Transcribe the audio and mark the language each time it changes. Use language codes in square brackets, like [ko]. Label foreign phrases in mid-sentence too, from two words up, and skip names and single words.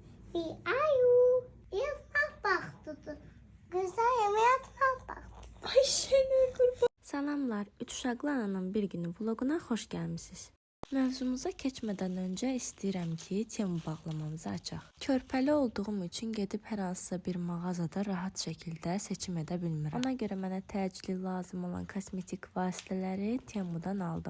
[tr] Bir ayu. Yatmak vaktidir. Güzel yatmak vaktidir. [az] Ayşenur qurban. Salamlar, Üç Uşaqlı Ananın bir günü vloguna xoş gəlmisiniz. Mövzumuza keçmədən öncə istəyirəm ki, temu bağlamamızı açaq. Körpəli olduğum üçün gedib hər hansısa bir mağazada rahat şəkildə seçim edə bilmirəm. Ona görə mənə təcili lazım olan kosmetik vasitələri temudan aldım.